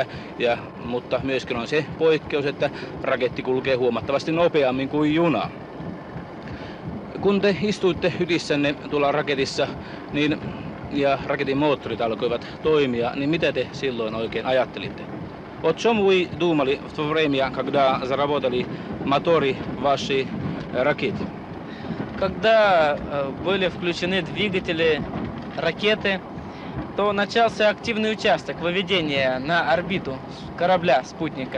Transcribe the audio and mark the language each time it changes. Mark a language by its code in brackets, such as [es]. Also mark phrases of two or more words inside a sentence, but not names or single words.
[fi] Mutta myöskin on se poikkeus, että raketti kulkee huomattavasti nopeammin kuin juna. Kun te istuitte hytissänne tuolla raketissa, niin ja raketin moottorit alkoivat toimia, niin mitä te silloin oikein ajattelitte? [ru] О чем вы думали в то время, когда заработали моторы вашей ракеты? Когда были включены двигатели ракеты, то начался активный участок выведения на орбиту корабля, спутника.